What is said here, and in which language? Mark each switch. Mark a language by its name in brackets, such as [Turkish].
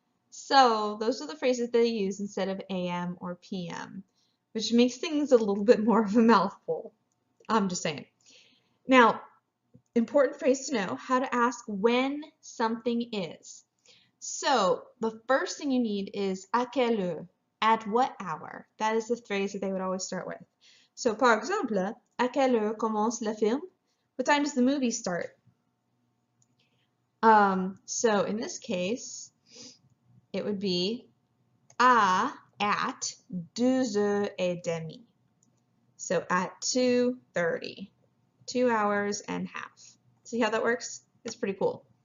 [English] So those are the phrases they use instead of AM or PM, which makes things a little bit more of a mouthful. I'm just saying. Now, important phrase to know, how to ask when something is. So the first thing you need is [French] à quelle heure? [English] At what hour? That is the phrase that they would always start with. [French] So par exemple, à quelle heure commence le film? [English] What time does the movie start? So in this case, it would be at 12:30. So at 2:30, 2 hours and half. See how that works? It's pretty cool.